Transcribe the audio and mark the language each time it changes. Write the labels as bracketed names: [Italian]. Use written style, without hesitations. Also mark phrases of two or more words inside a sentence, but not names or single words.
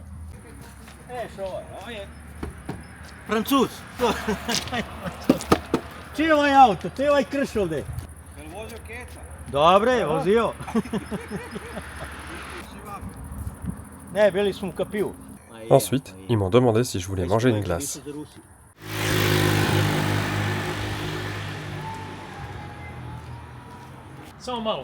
[Serbian] Ovo je Francuz. Čiji je ovaj auto? To je ovaj krš ovdje. Je li vozio keca? Dobre, vozio. Ne, bili smo u kapiju. [French] Ensuite, ils m'ont demandé si je voulais manger une glace. [Serbian] Samo malo.